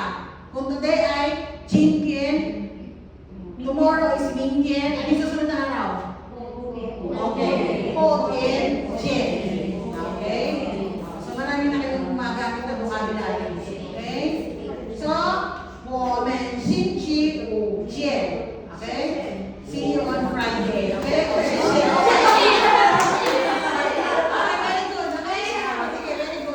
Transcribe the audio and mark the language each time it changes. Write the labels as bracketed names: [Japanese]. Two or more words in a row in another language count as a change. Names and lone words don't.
[Filipino] Kung today ay Jinpian, [English] tomorrow is [Filipino] Mingtian, ano yung susunod na araw? Okay. Hotian, Jen. Okay? So, marami na kayong gumagamit na vocabulary. Okay? So, [Chinese] 我们星期五见。Okay? [English] See you on Friday. Okay? O, [Chinese] 谢谢。Okay. [English] Okay, very good. Okay? Sige, very good.